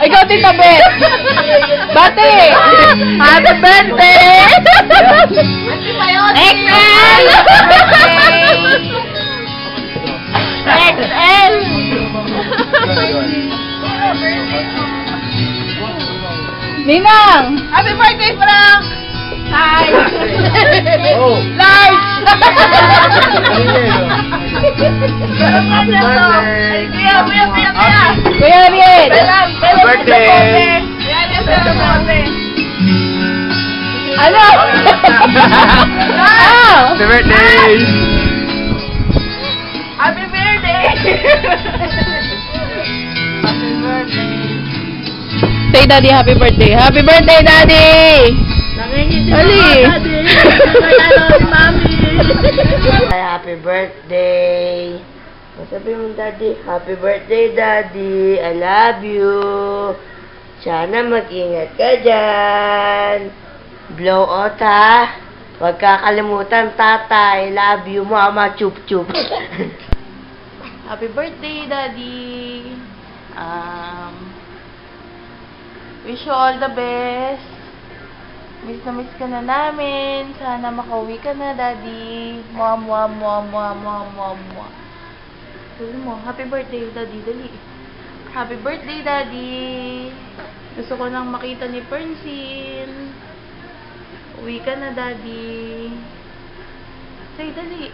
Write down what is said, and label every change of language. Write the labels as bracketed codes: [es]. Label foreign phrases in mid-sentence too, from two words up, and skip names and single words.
[tl] Ikaw, Tita Beth! Bate! [en] Happy birthday! XL! XL! [tl] Ninang! [en] Happy birthday, Frank! Hi! Oh. Large! Happy birthday! [tl] Kuya Ariel! [en] Happy birthday! [tl] Ano? Ah! [en] Happy birthday! Happy birthday! Say Daddy, happy birthday. Happy birthday, Daddy! Ali! Ay, happy birthday. [tl] Sabi mo, [en] Daddy, happy birthday, Daddy. I love you. [tl] Sana mag-ingat ka dyan. Blow out, ha? Huwag kakalimutan, Tata. [en] I love you, Mama. Chup-chup. Happy birthday, Daddy. Wish you all the best. [tl] Miss na miss ka na namin. Sana makauwi ka na, Daddy. Mwah, mwah, mwah, mwah, mwah, mwah, mwah. Sabi mo, [en] happy birthday, [tl] Daddy. [en] Dali. Happy birthday, Daddy. [tl] Gusto ko nang makita ni Perncin. Uwi ka na, Daddy. Say, dali.